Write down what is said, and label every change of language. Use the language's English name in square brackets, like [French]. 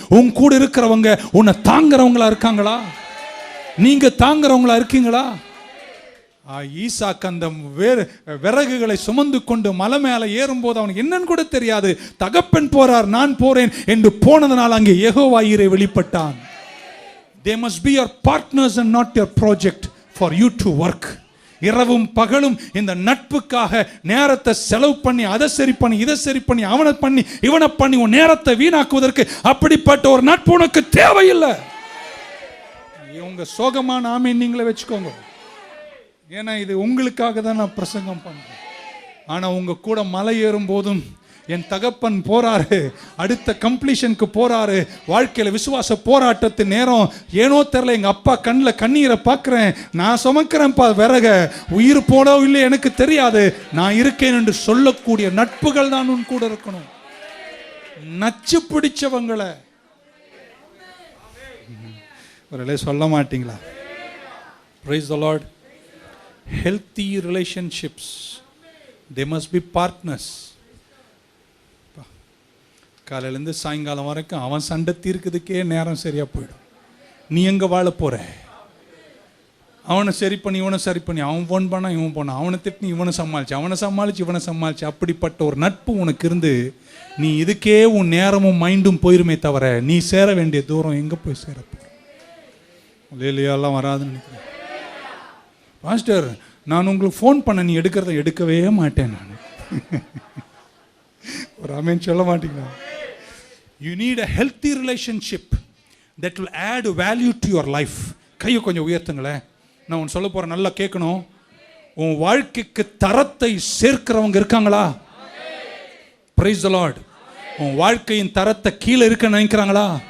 [Tamil] உன் கூட இருக்கிறவங்க உன்னை தாங்குறவங்களா இருக்காங்களா? நீங்க தாங்குறவங்களா இருக்கீங்களா? ஈசாக்கு அந்த விறகுகளை சுமந்து கொண்டு மலை மேல ஏறும்போது அவனுக்கு என்னன்னு கூட தெரியாது. தகப்பன் போறார், நான் போறேன் என்று போனதனால் அங்கே யெகோவா ஈரே வெளிப்பட்டான். [English] They must be your partners and not your project for you to work. [Tamil] இரவும் பகலும் இந்த நட்புக்காக நேரத்தை செலவு பண்ணி அதை சரி பண்ணி இதை சரி பண்ணி அவனை பண்ணி இவனை பண்ணி உன் நேரத்தை வீணாக்குவதற்கு அப்படிப்பட்ட ஒரு நட்பு உனக்கு தேவையில்லை. உங்க சோகமான ஆமீன் நீங்களே வச்சுக்கோங்க. ஏன்னா இது உங்களுக்காக தான் நான் பிரசங்கம் பண்றேன். ஆனா உங்க கூட மலை ஏறும் போதும் என் தகப்பன் போறாரு, அடுத்த கம்ப்ளீஷனுக்கு போறாரு. வாழ்க்கையில விசுவாச போராட்டத்தின் நேரம் ஏனோ தெரியல, எங்க அப்பா கண்ணில் கண்ணீரை பார்க்கிறேன், நான் சுமக்கிறேன்ப்பா விறக, உயிர் போனோ இல்லை எனக்கு தெரியாது, நான் இருக்கேன் என்று சொல்லக்கூடிய நட்புகள் தான் உன் கூட இருக்கணும். நச்சு பிடிச்சவங்களை ஒரு சொல்ல மாட்டீங்களா? [English] Praise the Lord. Healthy relationships, they must be partners. [Tamil] காலையிலேருந்து சாயங்காலம் வரைக்கும் அவன் சண்டை தீர்க்கிறதுக்கே நேரம் சரியா போயிடும். நீ எங்க வாழ போற? அவனை சரி பண்ணி இவனை சரி பண்ணி, அவன் ஃபோன் பண்ணா இவன் போனா, அவனை திட்டி இவனை சமாளிச்சு இவனை சமாளிச்சு அப்படிப்பட்ட ஒரு நட்பு உனக்கு இருந்து நீ இதுக்கே உன் நேரமும் மைண்டும் போயிருமே தவிர நீ சேர வேண்டிய தூரம் எங்க போய் சேரப்போ இல்லையெல்லாம் வராதுன்னு நினைக்கிறேன். பாஸ்டர், நான் உங்களுக்கு ஃபோன் பண்ண நீ எடுக்கிறத எடுக்கவே மாட்டேன் நான். ஒரு ஆமென் சொல்ல மாட்டீங்களா? [English] You need a healthy relationship that will add value to your life. [Tamil] கையை கொஞ்சம் உயர்த்துங்களேன். நான் உன் சொல்ல போறேன், நல்லா கேட்கணும். உன் வாழ்க்கைக்கு தரத்தை சேர்க்கிறவங்க இருக்காங்களா? [English] Praise the Lord. [Tamil] உன் வாழ்க்கையின் தரத்தை கீழே இருக்க நினைக்கிறாங்களா?